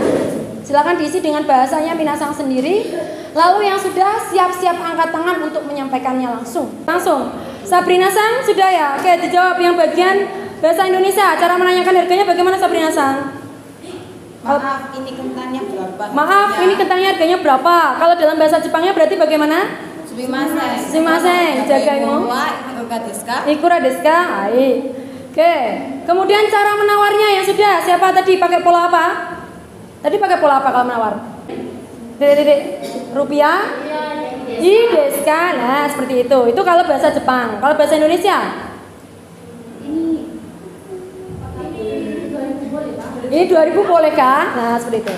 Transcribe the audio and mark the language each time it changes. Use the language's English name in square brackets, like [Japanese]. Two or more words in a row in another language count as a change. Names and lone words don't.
[Indonesian] Silakan diisi dengan bahasanya Minasang sendiri. Lalu yang sudah siap-siap angkat tangan untuk menyampaikannya langsung. Sabrina Sang sudah ya? Oke, dijawab yang bagian bahasa Indonesia. Cara menanyakan harganya bagaimana Sabrina Sang? Maaf, ini kentangnya berapa? Maaf, ini kentangnya harganya berapa? Kalau dalam bahasa Jepangnya berarti bagaimana? [Japanese] すみません。じゃがいむ。いくらですか? [Indonesian] Oke. Kemudian cara menawarnya yang sudah. Siapa tadi pakai pola apa? Tadi pakai pola apa kalau menawar? [Japanese] ルピア？ですか? [Indonesian] Nah, seperti itu. Itu kalau bahasa Jepang. Kalau bahasa Indonesia? Ini 2000 boleh kah? Nah, seperti itu.